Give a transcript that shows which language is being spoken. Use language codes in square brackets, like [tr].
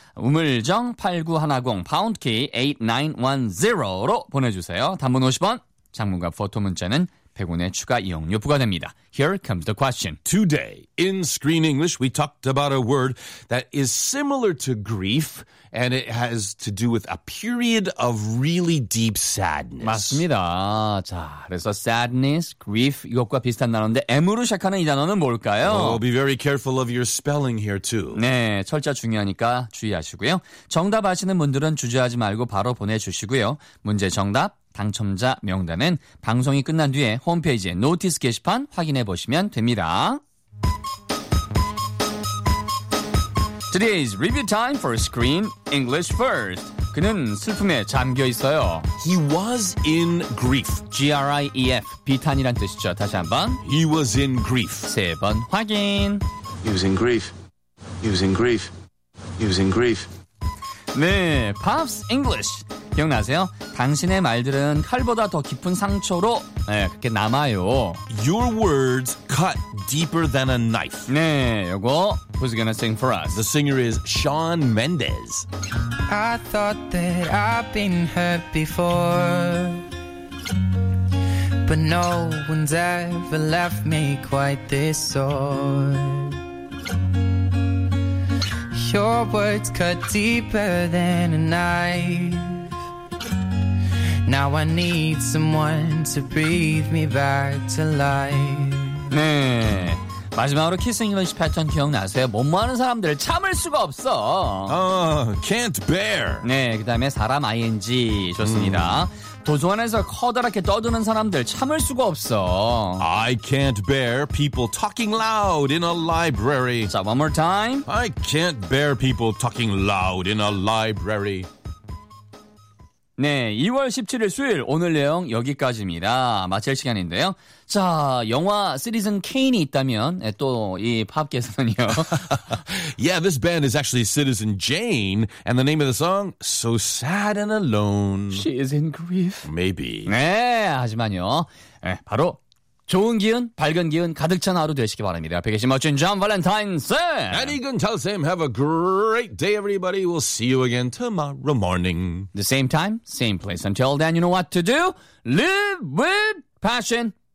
[ko] 우물정 8910 파운드키 8910로 보내주세요. 단문 50원, 장문과 포토 문자는 100원의 추가 이용료 부과됩니다. [en] Here comes the question. Today, in Screen English, we talked about a word that is similar to grief, and it has to do with a period of really deep sadness. [ko] 맞습니다. 자, 그래서 [en] sadness, grief, [ko] 이것과 비슷한 단어인데 M으로 시작하는 이 단어는 뭘까요? [en] Oh, be very careful of your spelling here, too. [ko] 네, 철자 중요하니까 주의하시고요. 정답 아시는 분들은 주저하지 말고 바로 보내주시고요. 문제 정답. 당첨자 명단은 방송이 끝난 뒤에 홈페이지에 노티스 게시판 확인해 보시면 됩니다. [en] Today's review time for Screen English First. [ko] 그는 슬픔에 잠겨 있어요. [en] He was in grief. G-R-I-E-F. [ko] 비탄이란 뜻이죠. 다시 한번. [en] He was in grief. [ko] 세 번 확인. [en] He was in grief. He was in grief. He was in grief. [ko] 네, Pops English. 기억나세요? 당신의 말들은 칼보다 더 깊은 상처로 네, 그렇게 남아요. [en] Your words cut deeper than a knife. [ko] 네, 요거 [en] Who's gonna sing for us? The singer is Shawn Mendes. I thought that I'd been hurt before But no one's ever left me quite this sore Your words cut deeper than a knife Now I need someone to breathe me back to life. [ko] 네, 마지막으로 키싱 잉글리시 패턴 기억나세요? 못 마는 사람들을 참을 수가 없어. [en] Can't bear. [ko] 네, 그 다음에 사람 ing 좋습니다. 도서관에서 커다랗게 떠드는 사람들 참을 수가 없어. [en] I can't bear people talking loud in a library. [ko] 자, [en] one more time. I can't bear people talking loud in a library. [ko] 네, 2월 17일 수요일 오늘 내용 여기까지입니다. 마칠 시간인데요. 자, 영화 시리즈 케인이 있다면 또 이 팝께서는요. [en] Yeah, this band is actually Citizen Jane and the name of the song So Sad and Alone. She is in grief. Maybe. [ko] 네, 하지만요. 네, 바로 좋은 기운, 밝은 기운 가득 찬 하루 되시기 바랍니다. 앞에 계신 멋진 존 발렌타인스! [en] And Egan tells him, have a great day, everybody. We'll see you again tomorrow morning. The same time, same place. Until then, you know what to do. Live with passion.